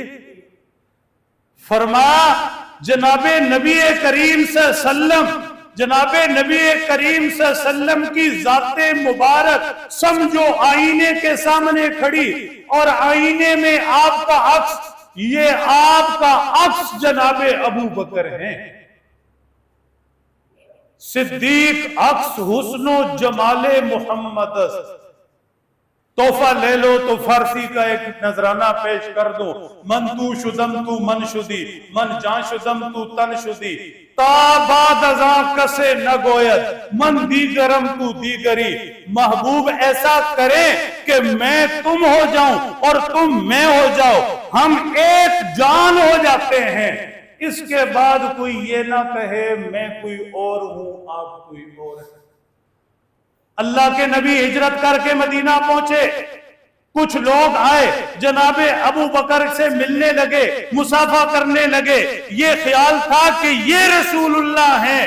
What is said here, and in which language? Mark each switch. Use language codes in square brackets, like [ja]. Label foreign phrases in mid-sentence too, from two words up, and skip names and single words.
[ur] فرمایا جناب نبی کریم [ar] صلی اللہ علیہ وسلم، [ur] جناب نبی کریم [ar] صلی اللہ علیہ وسلم [ur] کی ذات مبارک سمجھو آئینے کے سامنے کھڑی، اور آئینے میں آپ کا عکس، یہ آپ کا عکس جناب ابو بکر ہیں، صدیق عکس حسن و جمال محمد۔ تحفہ لے لو تو فارسی کا ایک نذرانہ پیش کر دو، [fa] من تو شدم تو من شدی، من جان شدم تو تن شدی، تا بعد ازاں کسے نہ گوید، من دیگرم تو دیگری۔ [ur] محبوب ایسا کریں کہ میں تم ہو جاؤں اور تم میں ہو جاؤ، ہم ایک جان ہو جاتے ہیں، اس کے بعد کوئی یہ نہ کہے میں کوئی اور ہوں آپ کوئی اور ہے۔ اللہ کے نبی ہجرت کر کے مدینہ پہنچے، کچھ لوگ آئے جناب ابو بکر سے ملنے لگے، مصافحہ کرنے لگے، یہ خیال تھا کہ یہ رسول اللہ ہیں۔